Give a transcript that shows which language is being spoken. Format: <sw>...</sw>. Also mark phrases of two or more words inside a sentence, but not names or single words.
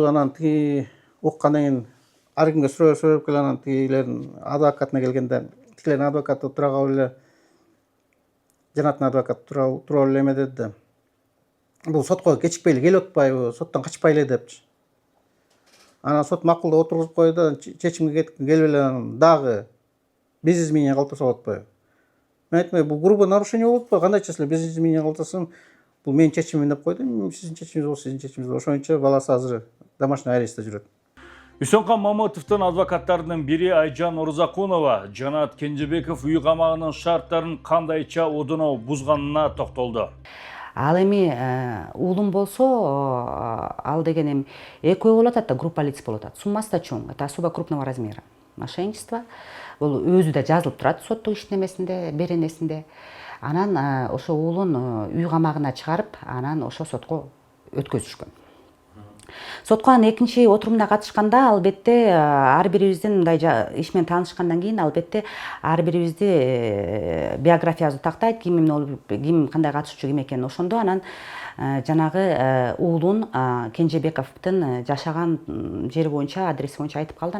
<ky>Анан тиги уккандан кийин ар кимге сурап келе, анан тигилердин адвокатына келгенде, тигилердин адвокаты тура калып эле, Жанаттын адвокаты тура эле эме деди. Бул сотко кечикпей келип атпайбы, соттон качпай эле депчи. Анан сот макулдап отургузуп койду, чечимге келип эле дагы</ky> <ru>без изменения</ru> <ky>калтырса болот атпайбы? Мен айттым, бул</ky> <ru>грубое нарушение</ru> <ky>болуп атпайбы? Кандайча силер</ky> <ru>без изменения</ru> <ky>калтырсын, бул менин чечимим деп койду. Сиздин чечимиңиз болсо, сиздин чечимиңиз. Ошондо баласы азыр</ky> <ru>домашний арестте</ru> <ky>жүрөт. Үсөнкан Мамытовдун адвокаттарынын бири Айжан Орзакунова Жанат Кенжебеков үй камагынын шарттарын кандайча одуно бузганына токтолду. Ал эми уулум болсо, ал деген эми экөө болуп атат да,</ky> <ru>группа лиц</ru> <ky>болуп атат. Суммасы да чоң,</ky> <ru>это особо крупного размера. Мошенничество.</ru> <ky>Бул өзү да жазылып турат соттук иштемесинде, беренесинде. Анан ошо уулун үй камагына чыгарып, анан ошо сотко өткөзүшкөн. Сотко анын экинчи отурумуна катышканда, албетте ар бирибиздин мындай иш менен таанышкандан кийин, албетте ар бирибизди биографиябызды тактайт, ким кандай катышуучу ким экенин ошондо анан жанагы уулун Кенжебековдун жашаган жери боюнча, адреси боюнча айтып калды.</ky>